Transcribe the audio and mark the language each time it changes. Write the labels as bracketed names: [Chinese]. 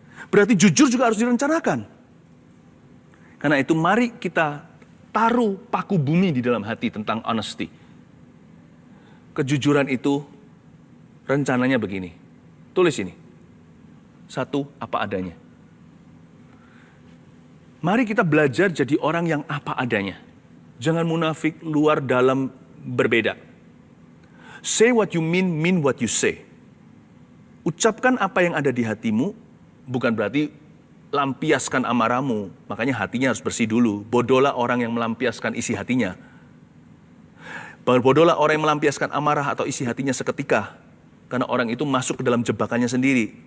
[Indonesian] Berarti jujur juga harus direncanakan. Karena itu mari kita taruh paku bumi di dalam hati tentang honesty. Kejujuran itu rencananya begini. Tulis ini. 1, apa adanya. Mari kita belajar jadi orang yang apa adanya. Jangan munafik, luar dalam berbeda. [English] Say what you mean what you say. [Indonesian] Ucapkan apa yang ada di hatimu, bukan berarti lampiaskan amarahmu. Makanya hatinya harus bersih dulu. Bodohlah orang yang melampiaskan isi hatinya. Bodohlah orang yang melampiaskan amarah atau isi hatinya seketika. Karena orang itu masuk ke dalam jebakannya sendiri.